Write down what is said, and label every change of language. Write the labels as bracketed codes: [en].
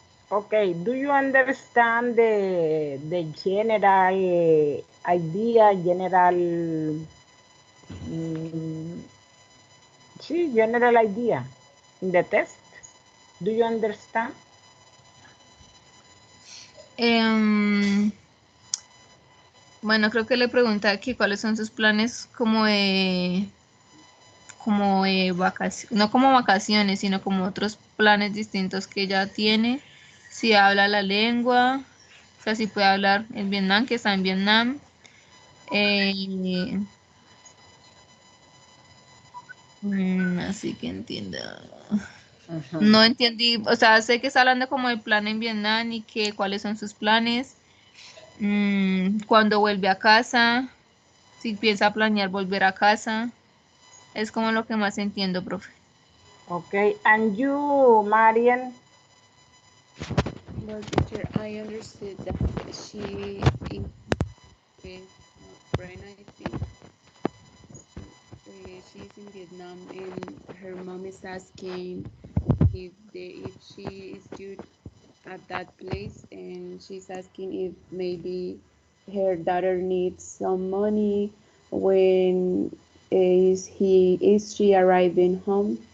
[en] Okay, do you understand the general idea, mm, general idea in the test? Do you understand? [es] Em, bueno, creo que le pregunta que cuáles son sus planes como de vacaciones, no como vacaciones, sino como otros planes distintos que ella tiene. Si habla la lengua, o sea, si puede hablar en Vietnam, que está en Vietnam. eh, así que entienda. Ajá. No entendí, o sea, sé que está hablando como del plan en Vietnam y que cuáles son sus planes, cuando vuelve a casa, si piensa planear volver a casa, es como lo que más entiendo, profe. [en] Okay, and you, Marian? Well, teacher, I understood that she is with a friend, I think. She's in Vietnam, and her mom is asking if she is good at that place, and she's asking if maybe her daughter needs some money when is she arriving home.